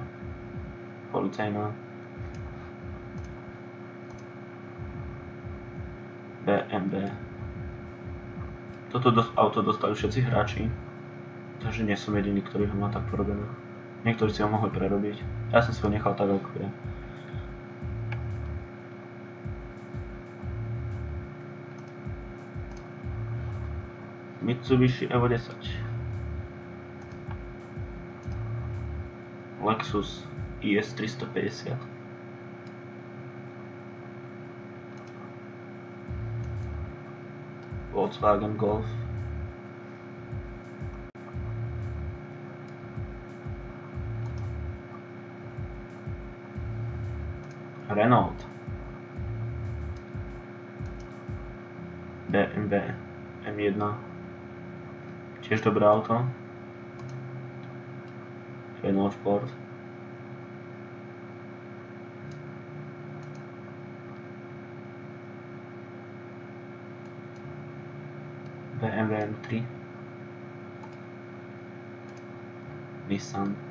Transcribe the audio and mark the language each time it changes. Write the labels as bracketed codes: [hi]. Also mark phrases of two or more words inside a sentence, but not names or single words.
[sk] Policajná. BMW. Toto auto dostali všetci hráči. Takže nie som jediný, ktorý ho má tak porobené. Niektorí si ho mohli prerobiť. Ja som si ho nechal tak, ako je. Mitsubishi Evo 10. Lexus IS 350. Volkswagen Golf. Renault. BMW M1. Tiež dobré auto. Renault Sport. BMW M3. Nissan.